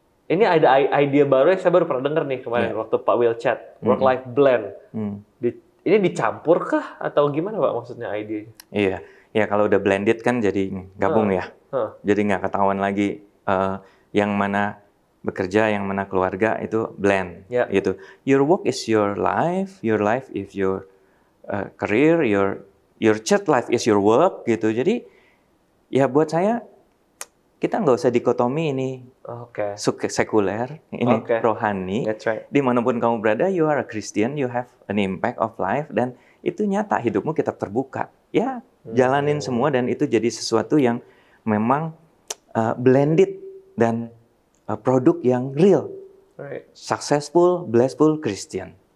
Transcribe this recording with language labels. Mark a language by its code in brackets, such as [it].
[id] Ini ada idea baru yang saya baru pernah dengar nih kemarin waktu Pak Will chat. Work-life blend. Ini dicampur kah? Atau gimana Pak maksudnya idenya? Iya, ya kalau udah blended kan jadi gabung ya. Jadi nggak ketahuan lagi yang mana bekerja, yang mana keluarga, itu blend gitu. [en] Your work is your life is your career, your church life is your work gitu. [id] Jadi ya buat saya kita nggak usah dikotomi ini sekuler, ini rohani. Dimanapun kamu berada, [en] you are a Christian, you have an impact of life, [id] dan itu nyata, hidupmu kita terbuka. Ya jalanin semua dan itu jadi sesuatu yang memang blended dan produk yang real, [en] successful, blissful Christian.